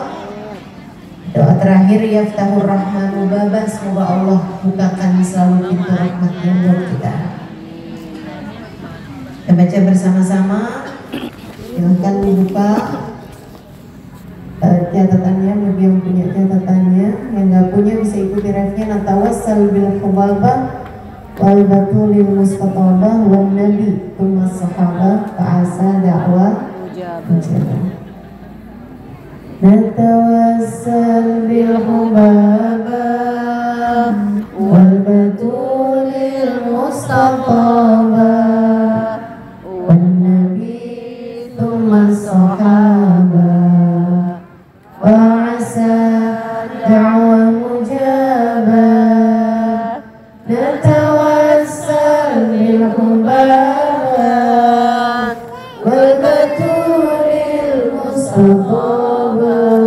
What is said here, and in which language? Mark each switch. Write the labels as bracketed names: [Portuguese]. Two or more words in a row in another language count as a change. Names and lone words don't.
[Indonesian] Doa terakhir, [Arabic] يفتح الرحمن بابه, [Indonesian] semoga Allah bukakan selalu pintu rahmatnya buat kita. Kita baca bersama-sama. Silahkan dibuka catatannya bagi yang punya catatannya. Yang nggak punya bisa ikuti refnya. [Arabic] نتوسل بالحبابة والبتول المستطابة والنبي ثم الصحابة فعسى دعوة مجابة. نتوسل بالحبابة والبتول المستطابة و الصحابة وعسى دعوة مجابة نتوسل بالحبابة والبتول المصطفى